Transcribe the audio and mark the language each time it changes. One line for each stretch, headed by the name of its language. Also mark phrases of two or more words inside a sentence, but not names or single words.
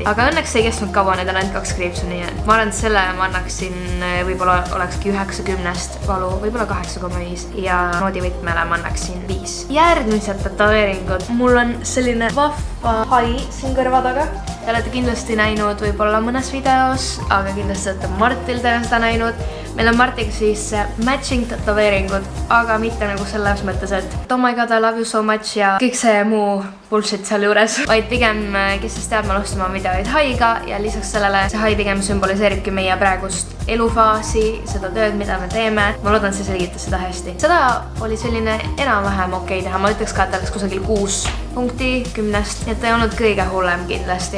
Estonian: Aga õnneks ei kestnud kaua, need on ainult 2 kriipsu, nii et ma arvan, et selle ma annaksin, võib-olla olekski 9-10 valu, võib-olla 8,5 ja noodivõtmele ma annaksin 5. Järgmised tätoveeringud. Mul on selline vahva hai siin kõrva taga. Te olete kindlasti näinud võib-olla mõnes videos, aga kindlasti olete Martil teha seda näinud. Meil on Martiga siis matching tätoveeringud, aga mitte nagu selles mõttes, et
English: oh my god, I love you so much
Estonian: ja kõik see muu bullshit seal juures. Vaid pigem, kes siis teab, ma alustama videoid haiga ja lisaks sellele see hai pigem sümboliseeribki meie praegust elufaasi, seda tööd, mida me teeme. Ma loodan, see selgitas seda hästi. Seda oli selline enam-vähem okei teha. Ma ütleks ka, et ta oleks kusagil 6 punkti 10-st, et ta ei olnud kõige hullem kindlasti.